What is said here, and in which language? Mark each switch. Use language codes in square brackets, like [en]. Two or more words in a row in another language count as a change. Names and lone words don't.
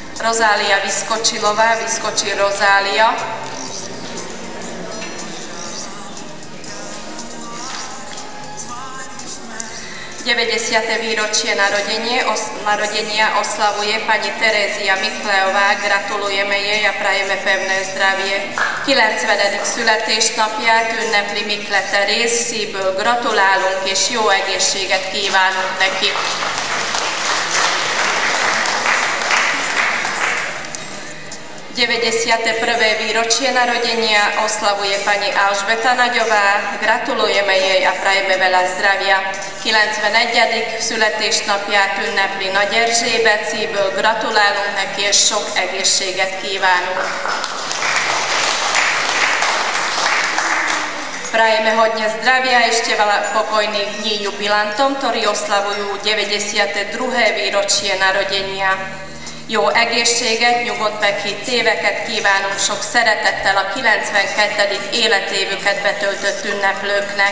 [sk] Rozália Vyskočilová, Vyskoči Rozália. V 90. výročie narodenia oslavuje pani Terézia Miklejová, gratulujeme jej a prajeme pevné zdravie. [hu] 90. születésnapját ünnepli Mikle Teréz, szívből gratulálunk és jó egészséget kívánunk neki. [sk] V 91. výročie narodenia oslavuje pani Alžbeta Nagyová, gratulujeme jej a prajeme veľa zdravia. [hu] 91. születésnapját ünnepli Nagy Erzsébet, szívből gratulálunk neki és sok egészséget kívánunk. [sk] Prajeme hodně zdravia ešte veľa pokojných dní jubilantom, ktorí oslavujú 92. výročie narodenia. [hu] Jó egészséget, nyugodt meghitt éveket kívánunk sok szeretettel a 92. életévüket betöltött ünneplőknek.